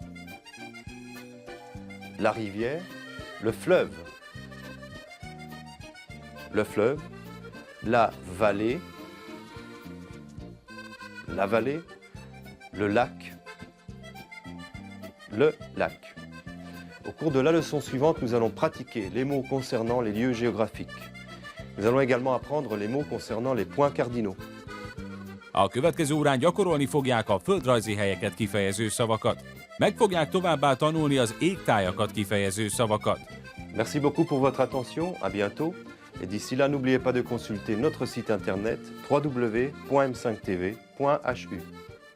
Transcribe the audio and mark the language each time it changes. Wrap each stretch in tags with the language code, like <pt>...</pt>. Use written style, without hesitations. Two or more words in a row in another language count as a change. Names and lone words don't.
<fr>le fleuve, la vallée, le lac, Au cours de la leçon suivante, nous allons pratiquer les mots concernant les lieux géographiques. Nous allons également apprendre les mots concernant les points cardinaux.</fr> <hu>A következő órán gyakorolni fogják a földrajzi helyeket kifejező szavakat. Meg fogják továbbá tanulni az égtájakat kifejező szavakat.</hu> <fr>Merci beaucoup pour votre attention, à bientôt. Et d'ici là, n'oubliez pas de consulter notre site internet www.m5tv.hu.</fr>